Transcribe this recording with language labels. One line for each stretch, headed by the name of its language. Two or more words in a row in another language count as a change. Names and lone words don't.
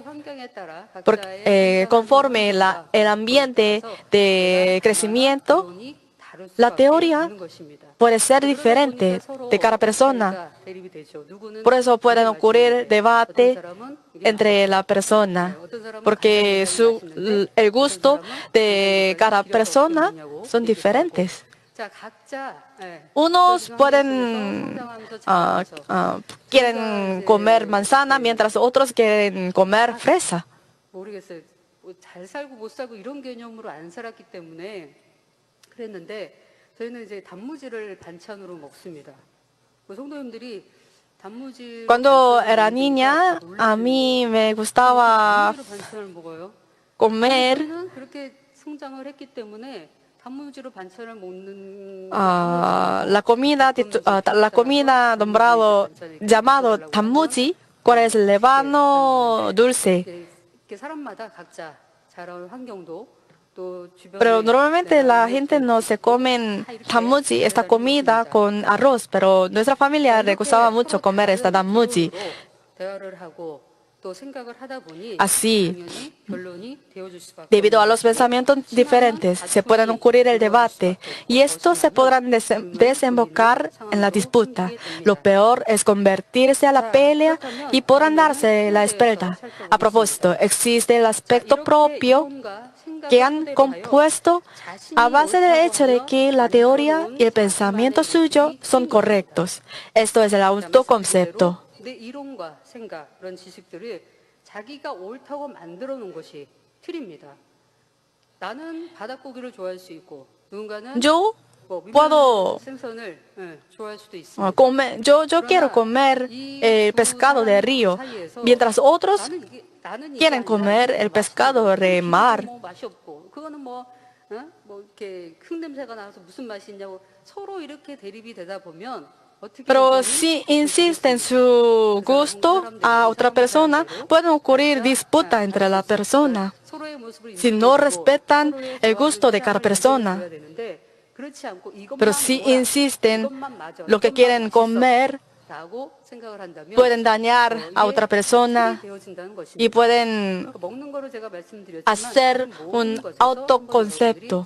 Spanish: Porque, conforme el ambiente de crecimiento, la teoría puede ser diferente de cada persona. Por eso pueden ocurrir debates entre la persona, porque el gusto de cada persona son diferentes.
Korean: 자, 각자
Spanish: Unos pueden, quieren comer manzana, mientras otros quieren comer fresa.
Korean: 모르겠어요. 잘 살고 못 살고 이런 개념으로 안 살았기 때문에 그랬는데 저희는 이제 단무지를 반찬으로 먹습니다. 성도님들이 단무지
Spanish: Cuando era niña, a mí me gustaba
Korean: 반찬을 먹어요.
Spanish: comer
Korean: 저희는 그렇게 성장을 했기 때문에 단무지로 반찬을 먹는
Spanish: la comida llamado tamuji, cuál es el levano dulce.
Korean: 이렇게 사람마다 각자 자라온 환경도 또
Spanish: Pero
Korean: 주변에
Spanish: normalmente la gente no se come tamuji, esta comida con arroz, pero nuestra familia le gustaba mucho comer esta tamuji.
Korean: 대화를 하고 또 생각을 하다 보니
Spanish: Así,
Korean: 당연히 결론이 되어줄 수밖에
Spanish: debido a los pensamientos diferentes, se pueden ocurrir el debate y estos se podrán desembocar en la disputa. Lo peor es convertirse a la pelea y podrán darse la espalda. A propósito, existe el aspecto propio que han compuesto a base del hecho de que la teoría y el pensamiento suyo son correctos. Esto es el autoconcepto.
Korean: 내 이론과 생각 그런 지식들을 자기가 옳다고 만들어 놓은 것이 틀입니다. 나는 바닷고기를 좋아할 수 있고 누군가는
Spanish: Yo
Korean: 뭐
Spanish: puedo
Korean: 생선을 좋아할 수도 있습니다.
Spanish: yo quiero comer el pescado de río, mientras otros quieren comer el pescado de mar.
Korean: 뭐 맛이 없고 그거는 뭐 이렇게 흙냄새가 나서 무슨 맛이 있냐고 서로 이렇게 대립이 되다 보면
Spanish: Pero si insiste en su gusto a otra persona, pueden ocurrir disputas entre la persona. Si no respetan el gusto de cada persona, pero si insisten lo que quieren comer, pueden dañar a otra persona y pueden hacer un autoconcepto.